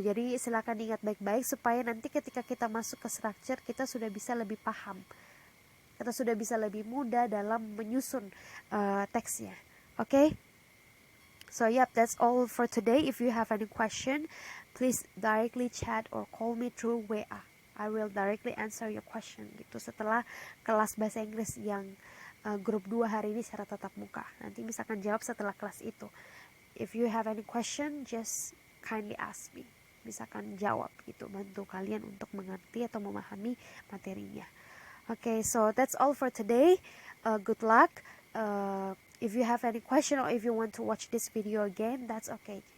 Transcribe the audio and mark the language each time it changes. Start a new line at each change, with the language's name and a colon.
Indonesian: Jadi silakan ingat baik-baik supaya nanti ketika kita masuk ke structure kita sudah bisa lebih paham. Kita sudah bisa lebih mudah dalam menyusun teksnya. Oke?
English: So yep, that's all for today. If you have any question, please directly chat or call me through WA. I will directly answer your question
Indonesian: gitu setelah kelas bahasa Inggris yang grup 2 hari ini secara tatap muka. Nanti misalkan jawab setelah kelas itu.
English: If you have any question, just kindly ask me.
Indonesian: Misalkan jawab gitu, bantu kalian untuk mengerti atau memahami materinya.
English: Okay, so that's all for today. Good luck. If you have any question or if you want to watch this video again, that's okay.